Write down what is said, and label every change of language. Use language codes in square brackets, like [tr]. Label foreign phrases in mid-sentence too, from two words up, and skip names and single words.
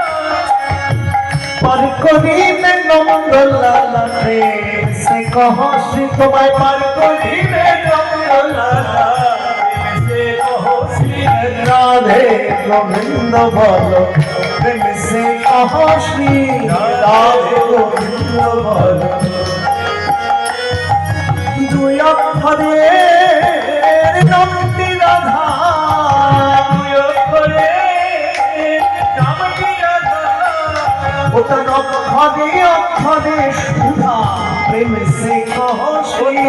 [hi] पार करी में नंद लाला प्रेम से कहो श्री तुम्हारे पार करी में नंद लाला प्रेम से कहो श्री राधे गोविंद बोलो प्रेम से कहो श्री राधे गोविंद बोलो [bn] দুই অক্ষরে নামটি রাধা দুই অক্ষরে নামটি রাধা ওটা অক্ষরে অক্ষরে সুধা [hi] प्रेम से कहो श्री